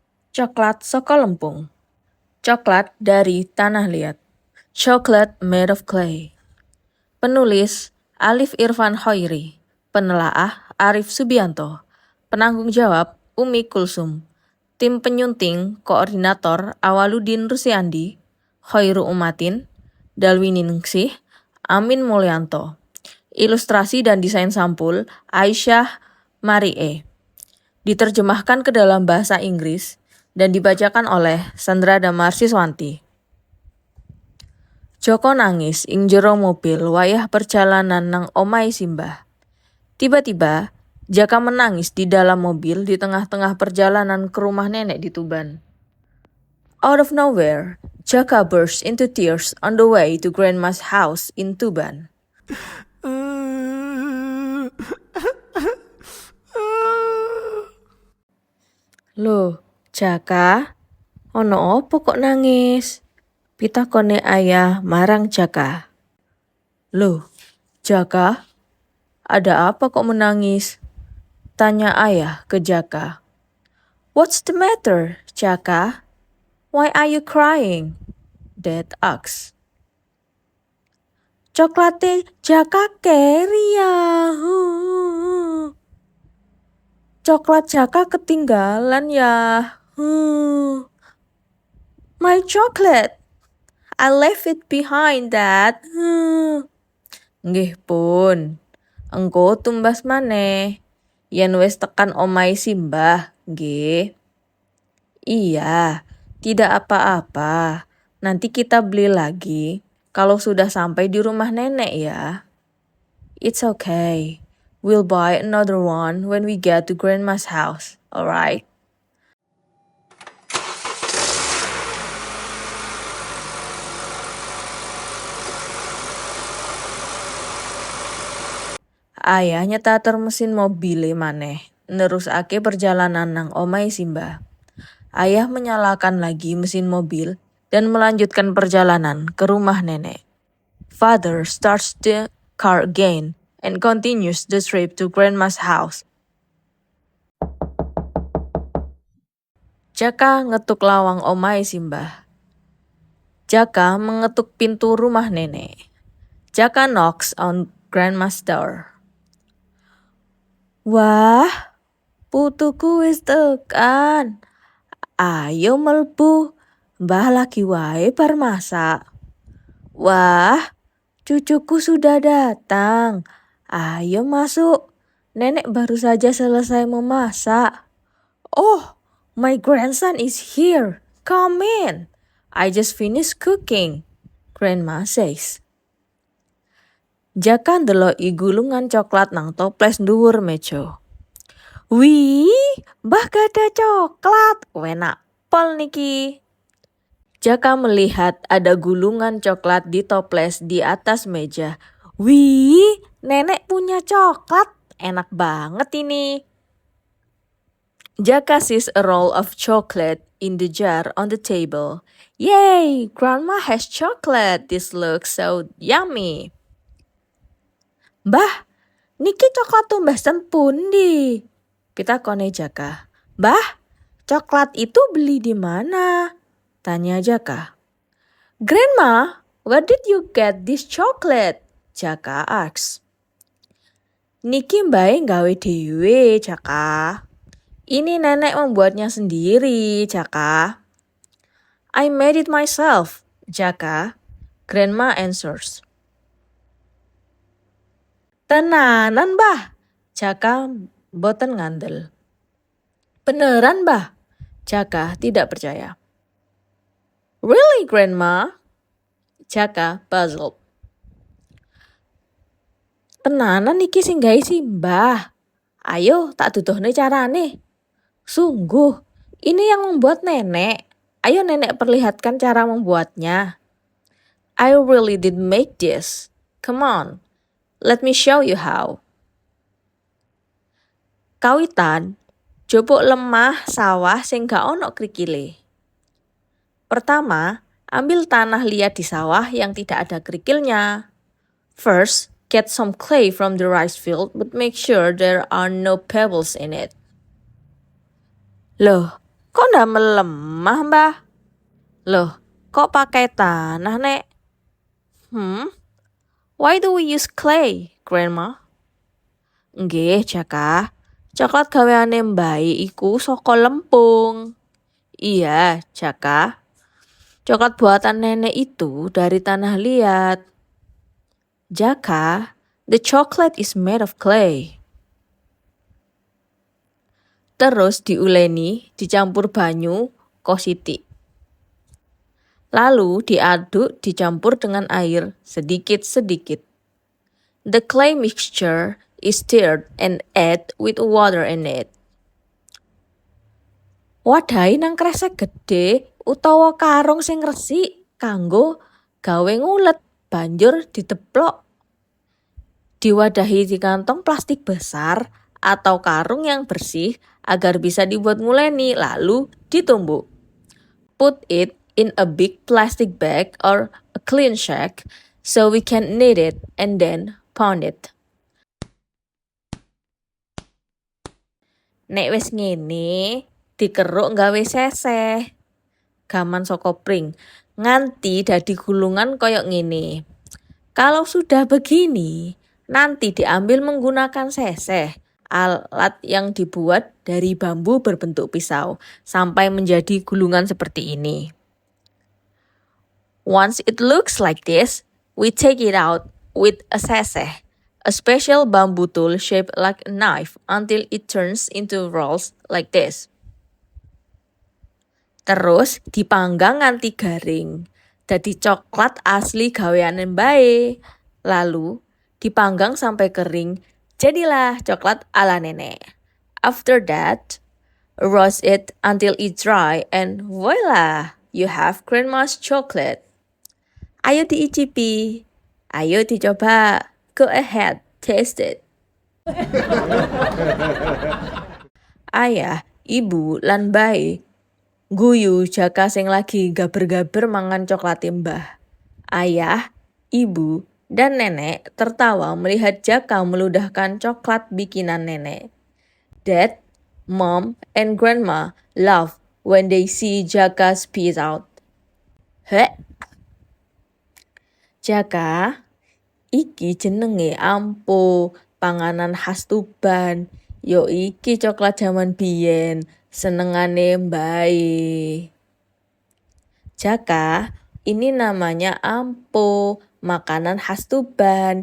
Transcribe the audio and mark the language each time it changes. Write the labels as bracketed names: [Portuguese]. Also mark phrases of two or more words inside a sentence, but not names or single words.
[Javanese] Coklat saka lempung. [Indonesian] Coklat dari tanah liat. [English] Chocolate made of clay. [Indonesian] Penulis Alif Irfan Khoiri. Penelaah Arif Subianto. Penanggung jawab Umi Kulsum. Tim penyunting koordinator Awaludin Rusiandi, Khairu Umatin, Dalwini Ningsih, Amin Mulyanto. Ilustrasi dan desain sampul Aisyah Marie. Diterjemahkan ke dalam bahasa Inggris dan dibacakan oleh Sandra Damar Siswanti. [Javanese] Joko nangis ing jero mobil wayah perjalanan nang omai Simbah. [Indonesian] Tiba-tiba, Jaka menangis di dalam mobil di tengah-tengah perjalanan ke rumah nenek di Tuban. [English] Out of nowhere, Jaka burst into tears on the way to Grandma's house in Tuban. [Javanese] Loh, Jaka, ono opo kok nangis? Pitakone ayah marang Jaka. [Indonesian] Loh, Jaka, ada apa kok menangis? Tanya ayah ke Jaka. [English] What's the matter, Jaka? Why are you crying? Dad asks. [Javanese] Coklate Jaka keri ya. [Indonesian] Coklat Jaka ketinggalan ya. [English] My chocolate. I left it behind, Dad. [Javanese] Nggih pun. Engko tumbas maneh. Yen wis tekan omai Simbah, nggih. [Indonesian] Iya, tidak apa-apa. Nanti kita beli lagi kalau sudah sampai di rumah nenek ya. [English] It's okay. We'll buy another one when we get to Grandma's house, alright? [Javanese] Ayah nyetater mesin mobil maneh, nerusake perjalanan nang omai Simbah. [Indonesian] Ayah menyalakan lagi mesin mobil dan melanjutkan perjalanan ke rumah nenek. [English] Father starts the car again and continues the trip to Grandma's house. [Javanese] Jaka ngetuk lawang omai Simbah. [Indonesian] Jaka mengetuk pintu rumah nenek. [English] Jaka knocks on Grandma's door. [Javanese] Wah, putuku wis tekan. Ayo melbu, Mbah lagi wae bar masak. [Indonesian] Wah, cucuku sudah datang. Ayo masuk. Nenek baru saja selesai memasak. [English] Oh, my grandson is here. Come in. I just finished cooking, Grandma says. [Javanese] Jaka ndeloki gulungan coklat nang toples dhuwur meja. Wih, Mbah gada coklat. Enak pol niki. [Indonesian] Jaka melihat ada gulungan coklat di toples di atas meja. Wih, nenek punya coklat. Enak banget ini. [English] Jaka sees a roll of chocolate in the jar on the table. Yay, Grandma has chocolate. This looks so yummy. [Javanese] Mbah, niki coklat tumbasan pundi? Pitakone Jaka. [Indonesian] Mbah, coklat itu beli di mana? Tanya Jaka. [English] Grandma, where did you get this chocolate? Jaka asks. [Javanese] Niki mbae gawe dhewe, Jaka. [Indonesian] Ini nenek membuatnya sendiri, Jaka. [English] I made it myself, Jaka. Grandma answers. [Javanese] Tenanan, Mbah. Jaka boten ngandel. Beneran, Mbah? [Indonesian] Jaka tidak percaya. [English] Really, Grandma? Jaka puzzled. [Javanese] Tenanan iki sing gawe Simbah. Ayo tak duduhne carane. [Indonesian] Sungguh, ini yang membuat nenek. Ayo nenek perlihatkan cara membuatnya. [English] I really did make this. Come on, let me show you how. [Javanese] Kawitan, jupuk lemah sawah sing gak ono krikile. [Indonesian] Pertama, ambil tanah liat di sawah yang tidak ada kerikilnya. [English] First, get some clay from the rice field but make sure there are no pebbles in it. [Javanese] Loh, Kok ndak melemah, Mbah? [Indonesian] Loh, kok pakai tanah, Nek? [English] Why do we use clay, Grandma? [Javanese] Nggih, Jaka. Coklat gaweane mbae iku saka lempung. [Indonesian] Iya, Jaka. Coklat buatan nenek itu dari tanah liat. [English] Jaka, the chocolate is made of clay. [Javanese] Terus diuleni, dicampur banyu, kositi. [Indonesian] Lalu diaduk, dicampur dengan air sedikit-sedikit. [English] The clay mixture is stirred and add with water in it. [Javanese] Wadahi nang kresek gede utawa karung sing resik kanggo gawe ngulet, banjur diteplok. [Indonesian] Diwadahi di kantong plastik besar atau karung yang bersih agar bisa dibuat nguleni lalu ditumbuk. [English] Put it in a big plastic bag or a clean sack so we can knead it and then pound it. [Javanese] Nek wis ngene, dikeruk nggawe seseh. Gaman saka pring, nganti dadi gulungan koyok ngene. [Indonesian] Kalau sudah begini, nanti diambil menggunakan seseh, alat yang dibuat dari bambu berbentuk pisau, sampai menjadi gulungan seperti ini. [English] Once it looks like this, we take it out with a seseh, a special bamboo tool shaped like a knife until it turns into rolls like this. [Javanese] Terus dipanggang nganti garing. Dadi coklat asli gaweane mbae. [Indonesian] Lalu dipanggang sampai kering. Jadilah coklat ala nenek. [English] After that, roast it until it dry and voila, you have grandma's chocolate. [Javanese] Ayo diicipi. [Indonesian] Ayo dicoba. [English] Go ahead, taste it. [Javanese] Ayah, ibu, lan bae guyu Jaka sing lagi gaber-gaber mangan coklat Mbah. [Indonesian] Ayah, ibu, dan nenek tertawa melihat Jaka meludahkan coklat bikinan nenek. [English] Dad, Mom, and Grandma laugh when they see Jaka spit out. [Javanese] Heh. Jaka, iki jenenge ampo, panganan khas Tuban. Yo iki coklat zaman biyen, senengane mbae. [Indonesian] Jaka, ini namanya ampo, makanan khas Tuban.